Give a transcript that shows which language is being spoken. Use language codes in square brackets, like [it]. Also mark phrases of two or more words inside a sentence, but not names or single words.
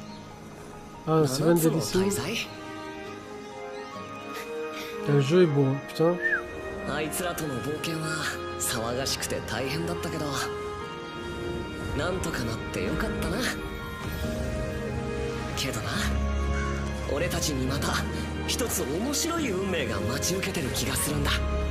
[fr] Ah, c'est Van Delissing. Le jeu est beau, hein, putain. [ja] あいつらとの冒険は騒がしくて大変だったけど、なんとかなってよかったな。けどな、俺たちにまた一つ面白い運命が待ち受けてる気がするんだ。